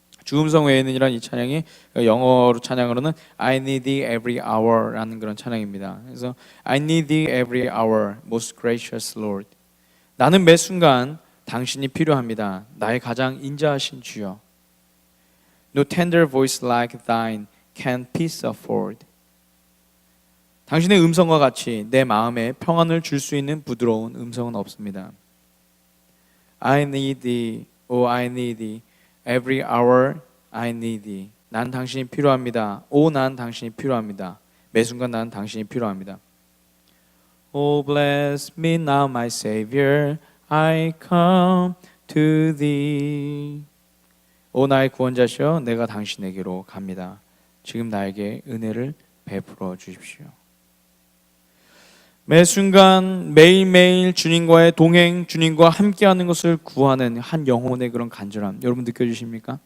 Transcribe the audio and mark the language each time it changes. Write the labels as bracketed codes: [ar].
[ko] 주음성 외에는이란 이 찬양이 영어로 찬양으로는 [en] I need thee every hour [ko] 라는 그런 찬양입니다. 그래서 [en] I need thee every hour, most gracious Lord. [ko] 나는 매 순간 당신이 필요합니다. 나의 가장 인자하신 주여. [en] No tender voice like thine can peace afford. [ko] 당신의 음성과 같이 내 마음에 평안을 줄 수 있는 부드러운 음성은 없습니다. [en] I need thee, oh I need thee, every hour I need thee. [ko] 난 당신이 필요합니다. 난 당신이 필요합니다. 매 순간 난 당신이 필요합니다. [en] Oh bless me now my Savior, I come to thee. [ko] 오 나의 구원자시여, 내가 당신에게로 갑니다. 지금 나에게 은혜를 베풀어 주십시오. 매 순간 매일매일 주님과의 동행, 주님과 함께하는 것을 구하는 한 영혼의 그런 간절함, 여러분 느껴지십니까?